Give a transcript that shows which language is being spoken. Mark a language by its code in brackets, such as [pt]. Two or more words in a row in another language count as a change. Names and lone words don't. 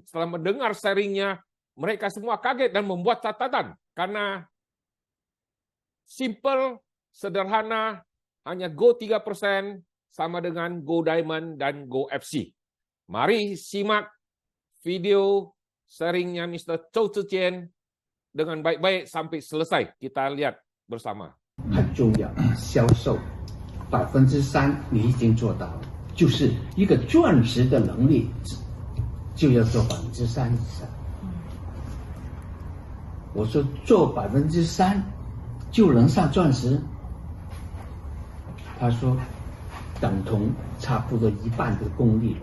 [id] Setelah mendengar sharingnya, mereka semua kaget dan membuat catatan karena simple, sederhana, hanya Go 3% sama dengan Go Diamond dan Go FC. Mari simak video sharingnya Mr. Zhou Zhijian dengan baik-baik sampai selesai. Kita lihat bersama. [zh] 很重要，销售3%你已经做到了，就是一个钻石的能力就要做3%以上。我说做3%就能上钻石，他说等同差不多1半的功力了。